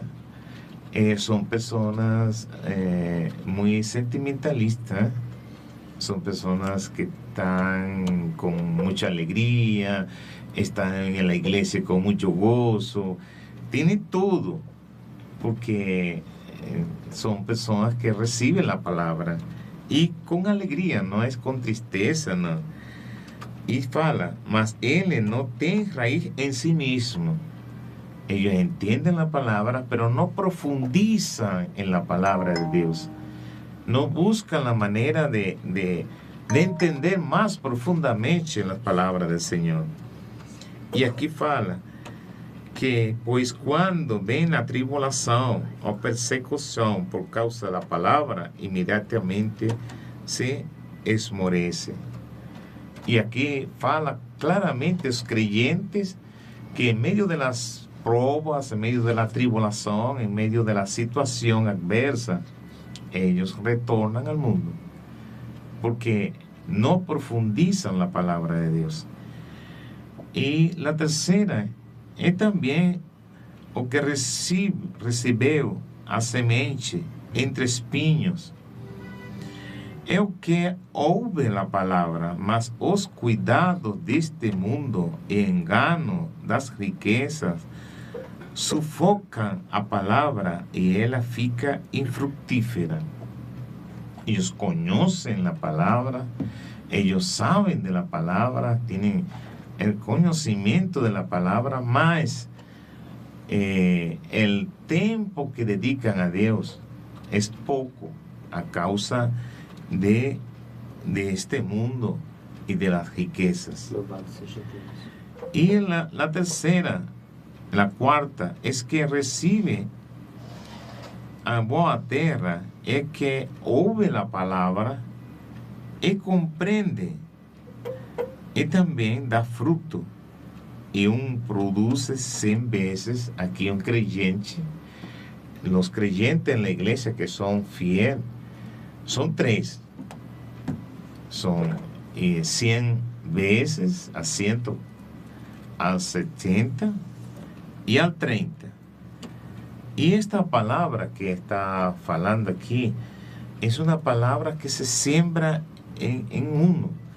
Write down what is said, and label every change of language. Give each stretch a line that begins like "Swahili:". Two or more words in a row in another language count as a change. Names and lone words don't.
Spanish: Son personas muy sentimentalistas, son personas que están con mucha alegría, están en la iglesia con mucho gozo, tienen todo, porque son personas que reciben la palabra y con alegría, no es con tristeza, no. Y
Portuguese: fala, mas
Spanish: él no tiene raíz en sí mismo. Ellos entienden la palabra, pero no profundizan en la palabra de Dios. No buscan la manera de entender más profundamente las palabras del Señor. Y aquí
Portuguese: fala que, pois quando vem a tribulação ou persecução por causa da palavra, imediatamente se esmorece. E aqui fala claramente os creyentes que em meio
Spanish: pruebas, en medio de la tribulación, en medio de la situación adversa, ellos retornan al mundo, porque no profundizan la palabra de Dios. Y la tercera
Portuguese: é também o que recebeu a semente entre espinhos. É o que ouve a palavra, mas os cuidados deste mundo e engano das riquezas sufocam a palavra e ela fica infructífera. Eles conhecem a palavra, eles sabem da palavra, têm o conhecimento da palavra, mas o tempo que dedicam a Deus é pouco
Spanish: a causa de este mundo y de las riquezas. Y la tercera, la cuarta, es que recibe
Portuguese: a boa terra, é que ouve a palavra e compreende e também dá fruto. E produz 100 vezes aqui creyente.
Spanish: Los creyentes en la iglesia que son fieles son 3. Son 100 veces, a 100, al 70 y al 30. Y esta palabra que está falando aquí es una palabra que se siembra en uno.